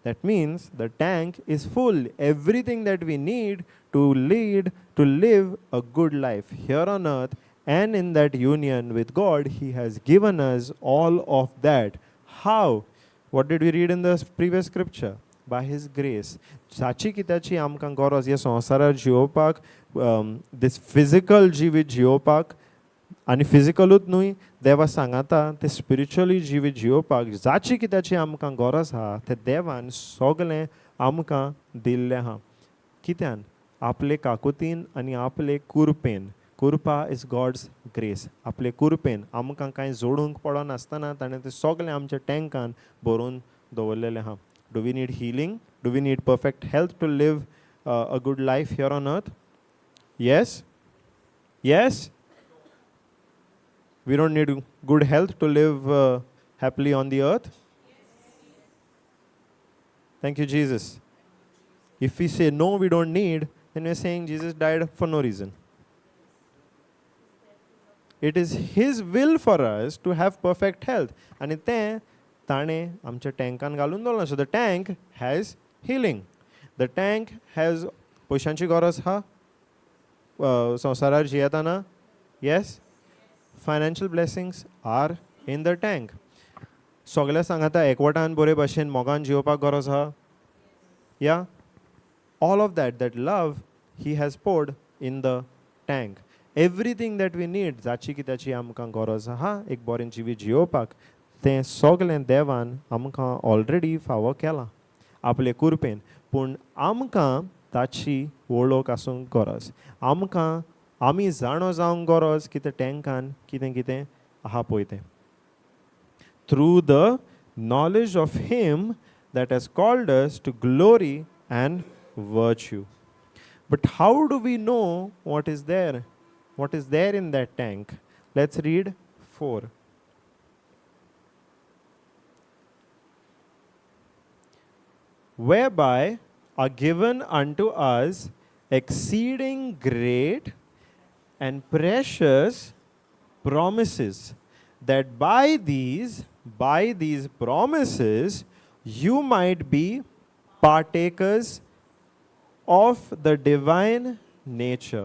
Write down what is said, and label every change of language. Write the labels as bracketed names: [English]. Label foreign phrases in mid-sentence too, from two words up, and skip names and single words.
[English] That means the tank is full. Everything that we need to live a good life here on earth and in that union with God, He has given us all of that. How? What did we read in the previous scripture? By His grace. [Konkani] जाची कित्याची आमकां गरज ह्या संवसारार जिवोवपाक, [English] this physical [Konkani] जिवीत जिवोवपाक, आनी फिजिकलूच न्हय, देवा सांगाता ते स्पिरिच्युअली जिवीत जिवोवपाक जाची कित्याची आमकां गरज आहा तें देवान सगळें आमकां दिल्लें आहा. कित्यान? आपले काकुतीन आनी आपले कुरपेन. [English] कुरपा is God's grace. [Konkani] आपले कुरपेन आमकां कांय जोडूंक पडनासतना ताणें तें सगळें आमच्या टँकान भरून दवरलेलें आहा. [English] Do we need healing? Do we need perfect health to live a good life here on earth? Yes? Yes? We don't need good health to live happily on the earth? Thank you, Jesus. If we say no, we don't need, then we're saying Jesus died for no reason. It is His will for us to have perfect health. [Konkani] And तें ताणें आमच्या टँकान घालून दवरलां. [English] So the tank has healing. The tank has [Konkani] पयशांची गरज आहा संवसारार जियेताना. [English] Yes? Financial blessings are in the tank. [Konkani] सगळे सांगाता एकवटान बरे भाशेन मोगान जिवपाक गरज आहा. [English] Yeah? All of that love He has poured in the tank. Everything that we need, [Konkani] जाची कित्याची आमकां गरज आहा एक बरें जिवीत जिवपाक, तें सगळें देवान आमकां ऑलरेडी फावो केलां आपले कुरपेन. पूण आमकां ताची वळख आसूंक गरज. आमी जाणो जावंक गरज की तें टँकान कितें कितें आहा पळय तें. [English] Through the knowledge of Him that has called us to glory and virtue. But how do we know what is there? What is there in that tank? Let's read 4. Whereby are given unto us exceeding great and precious promises, that by these promises you might be partakers of the divine nature.